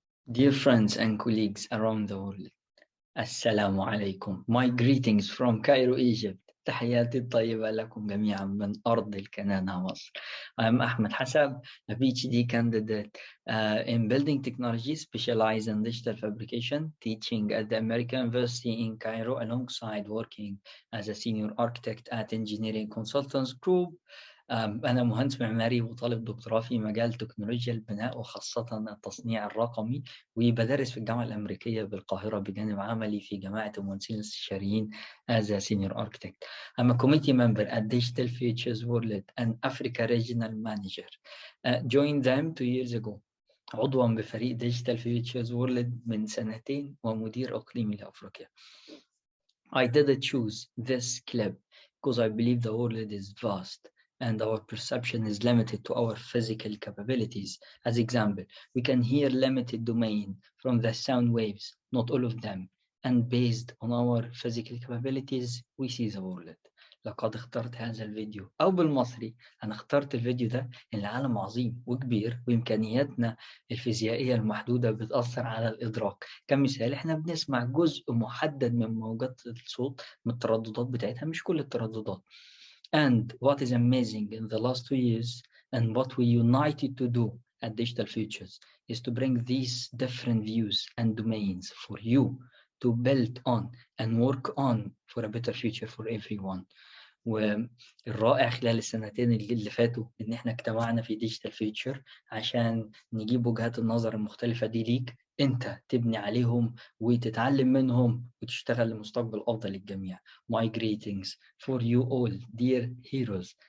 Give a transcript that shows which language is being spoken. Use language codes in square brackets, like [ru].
[en] Dear friends and colleagues around the world, Assalamu alaikum. My greetings from Cairo, Egypt. [ar] تحياتي الطيبة لكم جميعا من أرض الكنانة مصر. [en] I am Ahmed Hasab, a PhD candidate in building technology, specialized in digital fabrication, teaching at the American University in Cairo, alongside working as a senior architect at Engineering Consultants Group. [ar] أنا مهندس معماري وطالب دكتوراه في مجال تكنولوجيا البناء وخاصة التصنيع الرقمي، وبدرس في الجامعة الأمريكية بالقاهرة بجانب عملي في جماعة المهندسين الاستشاريين [en] as a senior architect. I'm a committee member at Digital Futures World and Africa Regional Manager. Joined them 2 years ago. [ar] عضوا بفريق Digital Futures World من سنتين ومدير إقليمي لأفريقيا. [en] I did choose this clip because I believe the world is vast and our perception is limited to our physical capabilities. As example, we can hear limited domain from the sound waves, not all of them. And based on our physical capabilities, we see the world. [ar] لقد اخترت هذا الفيديو، أو بالمصري أنا اخترت الفيديو ده إن العالم عظيم وكبير وإمكانياتنا الفيزيائية المحدودة بتأثر على الإدراك. كمثال إحنا بنسمع جزء محدد من موجات الصوت من الترددات بتاعتها، مش كل الترددات. [en] And what is amazing in the last 2 years and what we united to do at Digital Futures is to bring these different views and domains for you to build on and work on for a better future for everyone. [ar] والرائع خلال السنتين اللي فاتوا إن إحنا اجتمعنا في Digital Future عشان نجيب وجهات النظر المختلفة دي ليك أنت تبني عليهم وتتعلم منهم وتشتغل لمستقبل أفضل للجميع. [en] My greetings for you all, dear heroes.